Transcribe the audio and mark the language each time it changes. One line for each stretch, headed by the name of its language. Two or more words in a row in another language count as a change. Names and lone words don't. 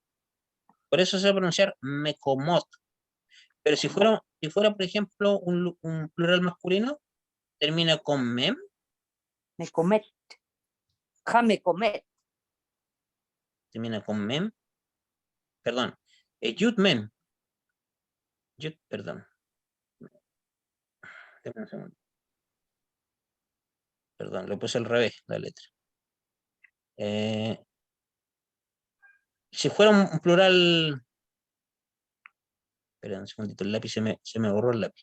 Spanish: Por eso se va a pronunciar mekomot. Pero si fuera, por ejemplo, un plural masculino, termina con mem,
Hebrew: מקומות. המקומות.
Spanish: termina con mem, perdón,
Hebrew: יוד מם, יוד,
Spanish: perdón. Deme un segundo. Perdón, lo puse al revés, la letra. Si fuera un plural, perdón, un segundito, el lápiz se me borró el lápiz.